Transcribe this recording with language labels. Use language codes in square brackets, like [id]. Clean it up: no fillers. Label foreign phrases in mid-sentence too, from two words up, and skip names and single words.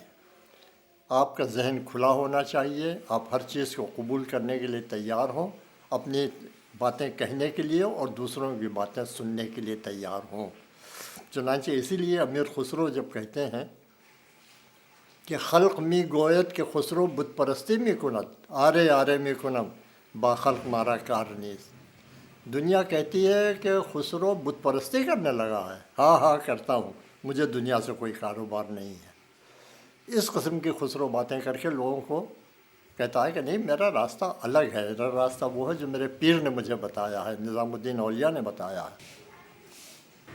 [ur] آپ کا ذہن کھلا ہونا چاہیے، آپ ہر چیز کو قبول کرنے کے لیے تیار ہوں، اپنی باتیں کہنے کے لیے اور دوسروں کی باتیں سننے کے لیے تیار ہوں۔ چنانچہ اسی لیے امیر خسرو جب کہتے ہیں کہ [fa] خلق می گوید کہ خسرو بت پرستی می کند، آرے آرے می کنم با خلق مارا کار نیز۔ [ur] دنیا کہتی ہے کہ خسرو بت پرستی کرنے لگا ہے، ہاں کرتا ہوں، مجھے دنیا سے کوئی کاروبار نہیں ہے۔ اس قسم کی خسرو باتیں کر کے لوگوں کو کہتا ہے کہ نہیں، میرا راستہ الگ ہے، میرا راستہ وہ ہے جو میرے پیر نے مجھے بتایا ہے، نظام الدین اولیاء نے بتایا ہے۔